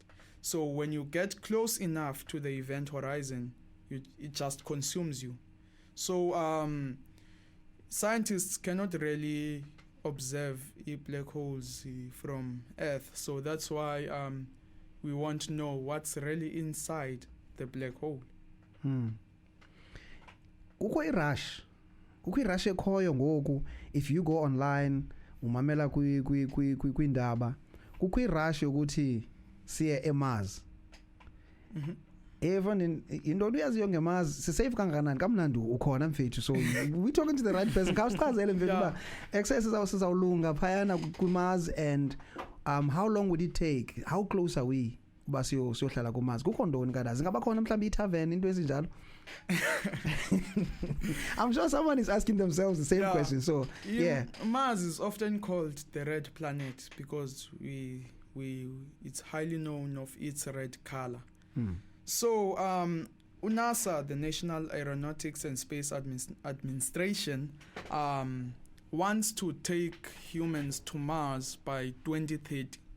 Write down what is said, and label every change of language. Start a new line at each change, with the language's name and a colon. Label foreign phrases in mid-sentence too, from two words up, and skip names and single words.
English: So when you get close enough to the event horizon, it just consumes you. So scientists cannot really observe black holes from Earth. So that's why we want to know what's really inside the black hole.
Xhosa: Kukho i-rush ekhoyo ngoku.
English: If you go online
Xhosa: umamela kwindaba, kukho i-rush ukuthi siye eMars. Even into uyaziyo ngeMars sisafe kangakanani kamnandi ukhona mfethu.
English: So we talking to the right person.
Xhosa: Khawusichazele mfethu uba access sizawulunga phayana kuMars,
English: and how long would it take? How close are we
Xhosa: uba siyohlala kuMars? Kukho ntoni kadazi? Ngaba khona mhlawumbe i-tavern into ezinjalo?
English: I'm sure someone is asking themselves the same question. So Mars is often called the red planet because it's highly known of its red color. So NASA, the National Aeronautics and Space Administration, wants to take humans to Mars by 2030.